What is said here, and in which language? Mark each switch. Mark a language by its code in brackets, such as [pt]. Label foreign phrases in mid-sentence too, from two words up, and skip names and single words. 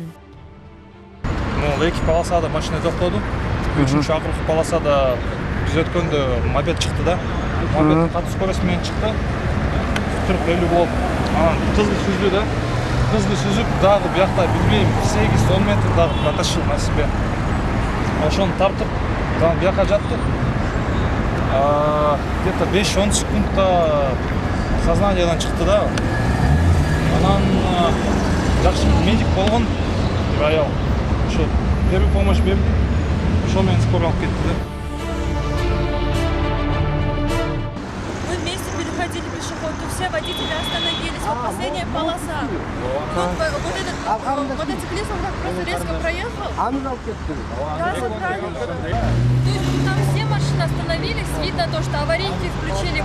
[ky] Эки полосада машина токтоду. 3-чү акыркы полосада биз өткөндө мопед чыкты да. Мопед катуу скорость менен чыкты. 40-50 болуп. Анан кызды сүздү да. Кызды сүзүп, дагы биякта билбейм 8-10 метр дагы [ru] протащил на себе. [ky] Ошону тартып, дагы бияка жаттык. Где-то 5-10 секундта сознаниядан чыкты да. Анан жакшы медик болгон деп аял. Ошо [ru] первый помощь [ky] берип, ошо менен скорый алып кетти да. [ru] Мы вместе переходили пешеход, тут все водители остановились, вот последняя полоса. Тут вот этот мотоциклист, он так просто резко проехал. Да, вот правильно. То есть там все машины остановились, видно то, что аварийки включили.